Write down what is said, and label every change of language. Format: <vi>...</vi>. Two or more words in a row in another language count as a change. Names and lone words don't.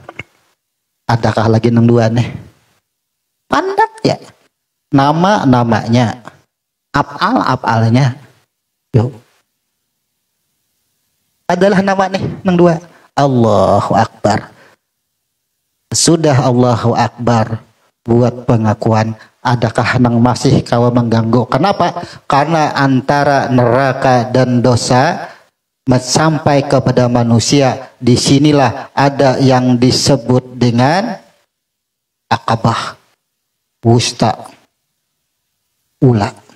<bjn>Adakah lagi nang dua nih? Pandak ya. Nama-namanya, apal-apalnya. Yuk. Adalah nama nih nang dua.</bjn> <ar>Allahu Akbar.</ar> <bjn>Sudah</bjn> <ar>Allahu Akbar</ar> <bjn>buat pengakuan, adakah nang masih kawa mengganggu? Kenapa? Karena antara neraka dan dosa sampai kepada manusia, disinilah ada yang disebut dengan Aqabah Wusta Ula.</bjn>